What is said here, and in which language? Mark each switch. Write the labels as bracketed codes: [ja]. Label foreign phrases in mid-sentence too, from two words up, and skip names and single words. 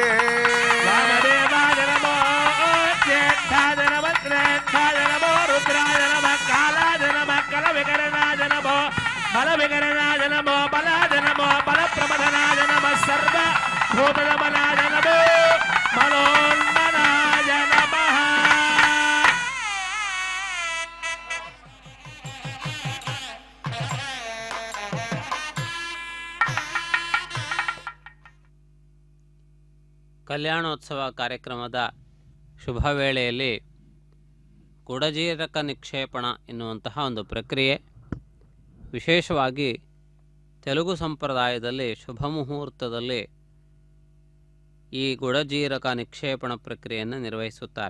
[sa] वामदेवाय नमो ज्येष्ठाय नमः श्रेष्ठाय नमो रुद्राय नमः कालाय नमः कलविकरणाय नमो बलविकरणाय नमो बलाय नमो बलप्रबधनाय नमः सर्वभूतदमनाय नमो मनोन्मनाय नमः [kn] ಕಲ್ಯಾಣೋತ್ಸವ ಕಾರ್ಯಕ್ರಮದ ಶುಭ ವೇಳೆಯಲ್ಲಿ ಗುಡಜೀರಕ ನಿಕ್ಷೇಪಣ ಎನ್ನುವಂತಹ ಒಂದು ಪ್ರಕ್ರಿಯೆ, ವಿಶೇಷವಾಗಿ ತೆಲುಗು ಸಂಪ್ರದಾಯದಲ್ಲಿ ಶುಭ ಮುಹೂರ್ತದಲ್ಲಿ ಈ ಗುಡಜೀರಕ ನಿಕ್ಷೇಪಣ ಪ್ರಕ್ರಿಯೆಯನ್ನು ನಿರ್ವಹಿಸುತ್ತಾರೆ.